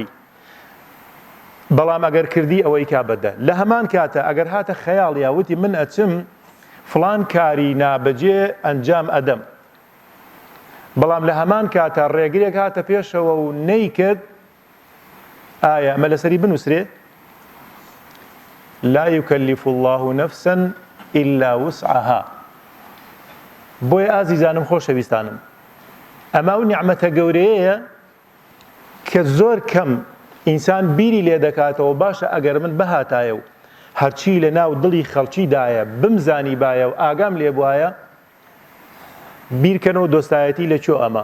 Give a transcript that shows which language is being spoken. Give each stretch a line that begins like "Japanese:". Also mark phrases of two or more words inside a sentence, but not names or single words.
Central Kurdish: بەڵام ئەگەر کردی ئەوەی کا بەدە. لە هەمان کاتە ئەگەر هاتە خەیاڵ یاوتی من ئەچم فلان کاری نابەجێ ئەنجام ئەدەم، بەڵام لە هەمان کاتە ڕێگرێک هاتە پێشەوە و نەیکرد، ئایا ئەمە لەسەری بنووسرێ؟
Arabic: لا يكلف الله نفسا إلا وسعها.
Central Kurdish: بۆیە ئازیزانم خۆشەویستانم، ئەمە و نیعمەتە گەورەیە کە زۆر کەم ئینسان بیری لێ دەکاتەوە باشە ئەگەر من بەهاتایە و هەرچی لە ناو دڵی خەڵکیدایە بمزانی بایە و ئاگام لێ بواە بیرکەنەوە دۆستایەتی لەکوێ ئەمە.